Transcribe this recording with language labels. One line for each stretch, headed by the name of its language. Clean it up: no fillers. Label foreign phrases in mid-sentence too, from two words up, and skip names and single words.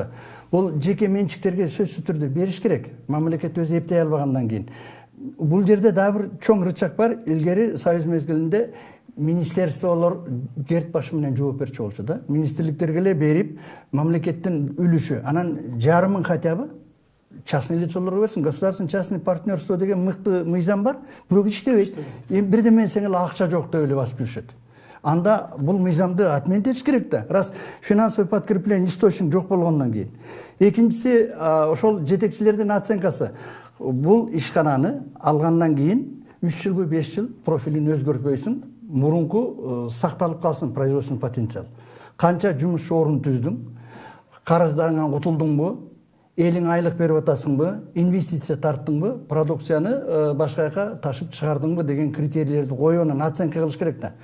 Kyrgyz: Бул жеке менчиктерге сөзсүз түрдө бериш керек. Мамлекет өзү эптей албагандан кийин. Бул жерде дагы бир чоң рычаг бар. Илгери союз мезгилинде министерстволор керт башы менен жооп берчү болчу да. Министрликтерге эле берип, мамлекеттин үлүшү, анан жарымын
Russian: хотя бы частный
Kyrgyz: лицолорго берсин.
Russian: Государственный частный партнерство
Kyrgyz: деген мыкты мыйзам бар, бирок иштебейт. Бирдеме десең эле акча жок деп эле басып жүрүшөт. Анда бул мыйзамды отменить этиш керек да.
Russian: Раз финансовый подкрепление источник
Kyrgyz: жок болгондон кийин. Экинчиси, ошол жетекчилердин оценкасы. Бул ишкананы алгандан кийин 3 жылбы 5 жыл профилин өзгөртпөйсүң, мурунку сакталып калсын
Russian: производственный потенциал.
Kyrgyz: Канча жумуш орун түздүң, карыздарыңан кутулдуңбу, элиң айлык берип атасыңбы, инвестиция тарттыңбы, продукцияны башка жака ташып чыгардыңбы деген критерийлерди коюп, анан оценка кылыш керек да.